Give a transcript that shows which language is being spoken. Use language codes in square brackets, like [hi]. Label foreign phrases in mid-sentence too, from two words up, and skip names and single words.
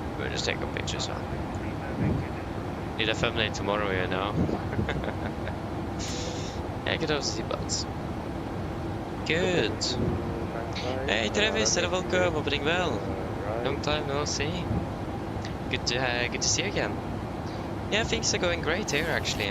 [en] just take a picture, so. Need a thumbnail tomorrow, you know. [no] Jeg kan også si bats. Good. [en] Hey Travis, hello, welcome, opening well. Long time no see. Good to see you again. Yeah, things are going great here actually.